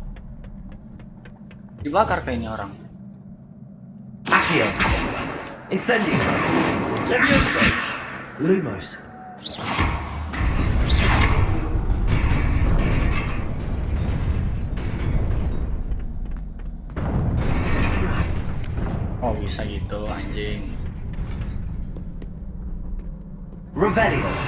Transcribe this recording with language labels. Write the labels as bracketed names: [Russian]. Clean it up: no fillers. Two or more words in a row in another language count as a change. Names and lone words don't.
[Indonesian] Dibakar kayaknya orang. [Latin] Accio! Incendio! Leviosa! Lumos! [Indonesian] Oh, bisa gitu anjing. Revelio!